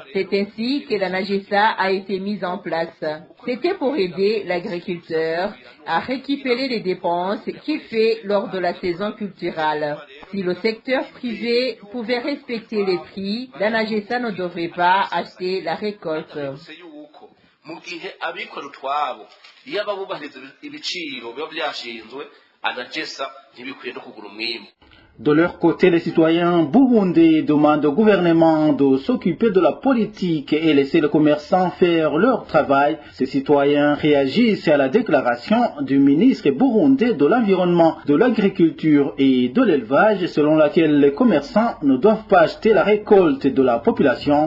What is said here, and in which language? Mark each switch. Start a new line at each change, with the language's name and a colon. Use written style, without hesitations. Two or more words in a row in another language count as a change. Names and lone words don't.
French: C'est ainsi que la NAGESA a été mise en place. C'était pour aider l'agriculteur à récupérer les dépenses qu'il fait lors de la saison culturelle. Si le secteur privé pouvait respecter les prix, la NAGESA ne devrait pas acheter la récolte.
Rundi: mu gihe abikora utwabo iyo ababubahiriza ibiciro biba byashinzwe anagesa ntibikwiye no kugura umwimbu.
French: De leur côté, les citoyens burundais demandent au gouvernement de s'occuper de la politique et laisser les commerçants faire leur travail. Ces citoyens réagissent à la déclaration du ministre burundais de l'Environnement, de l'Agriculture et de l'Élevage, selon laquelle les commerçants ne doivent pas acheter la récolte de la population.